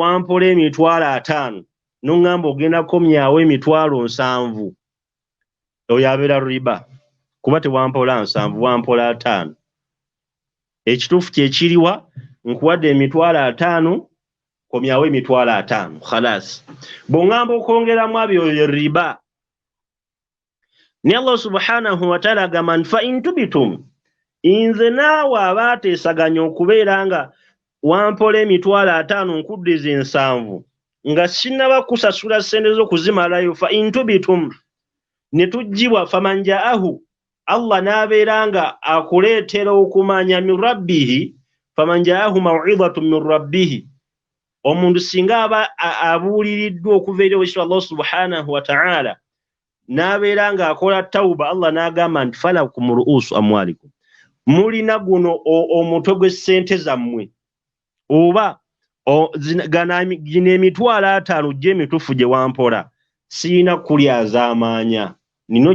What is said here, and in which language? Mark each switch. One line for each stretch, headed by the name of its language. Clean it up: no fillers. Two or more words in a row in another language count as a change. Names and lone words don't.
Ganda: wampola emitwalo 5 n'oŋŋamba ogenda kukomyawo emitwalo 7 oyo abeera riba kuba tewampola 7 wampola 5 ekituufu kye kiriwa nkuwadde emitwalo 5 komyawo emitwalo 5 khalas bw'oŋŋamba okwongeramu abyo riba ni
Arabic: الله سبحانه وتعالى
Ganda: agamba
Arabic: فإن تبتم
Ganda: inze naawe abaateesaganya okubeera nga wampola emitwalo 5 nkuddiza 7 nga sinnaba kusasula ssente z'okuzimalayo
Arabic: فإن تبتم
Ganda: ne tujjibwa
Arabic: فمن جاءه
Ganda: Allah n'abeera nga akuleetera okumanya
Arabic: من ربه فمن جاءه موعظة من ربه
Ganda: omuntu singa aba abuuliriddwa okuva eri
Arabic: الله سبحانه وتعالى
Ganda: n'abeera nga akola tawuba Allah n'agamba nti
Arabic: فلكم رؤوس أموالكم
Ganda: mulina guno omutwe gw'essente zammwe oba gino emitwalo 5 gye emituufu gye wampola siina kulyazaamaanya nino